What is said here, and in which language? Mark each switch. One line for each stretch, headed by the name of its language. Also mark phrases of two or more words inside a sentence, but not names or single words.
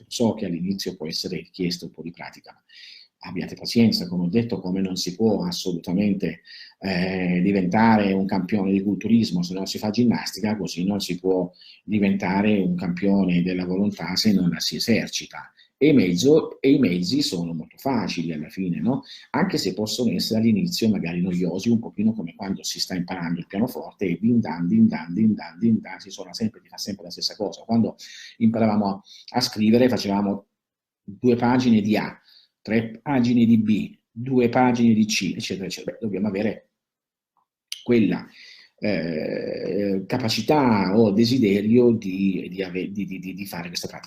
Italian: So che all'inizio può essere richiesto un po' di pratica, ma abbiate pazienza, come ho detto, come non si può assolutamente diventare un campione di culturismo se non si fa ginnastica, così non si può diventare un campione della volontà se non la si esercita. I mezzi sono molto facili alla fine, no? Anche se possono essere all'inizio magari noiosi, un pochino come quando si sta imparando il pianoforte e din dan, din dan, din dan, din dan, si suona sempre, ti fa sempre la stessa cosa. Quando imparavamo a scrivere facevamo 2 pagine di A, 3 pagine di B, 2 pagine di C, eccetera, eccetera. Beh, dobbiamo avere quella capacità o desiderio di fare questa pratica.